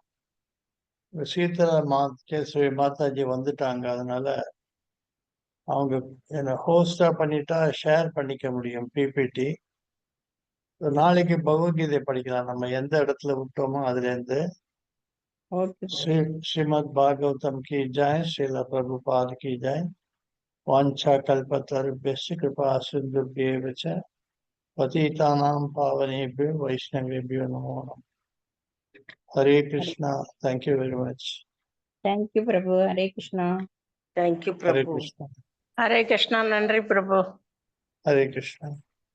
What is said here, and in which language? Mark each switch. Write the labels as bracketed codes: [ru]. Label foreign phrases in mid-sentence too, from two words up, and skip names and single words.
[ta] சீதா கேசவி மாதாஜி வந்துட்டாங்க, அதனால அவங்க என்ன ஹோஸ்டா பண்ணிட்டா ஷேர் பண்ணிக்க முடியும் பிபிடி. நாளைக்கு பகவத்கீதை படிக்கலாம். நம்ம எந்த இடத்துல விட்டோமோ அதுல இருந்து. [hi] ஸ்ரீமத் பாகவதம் की जय, श्रील प्रभुपाद की जय। [sa] वाञ्छा कल्पतरुभ्यश्च कृपा सिन्धुभ्येव च पतितानां पावनेभ्यो वैष्णवेभ्यो नमो नमः। [hi] हरे कृष्णा. [en] Thank you very much. [ta] தேங்க்யூ பிரபு. ஹரே கிருஷ்ணா. தேங்க்யூ [hi] हरे [ta] பிரபு. [hi] कृष्णा. [ta] ஹரே கிருஷ்ணா. நன்றி பிரபு. [hi] हरे कृष्णा.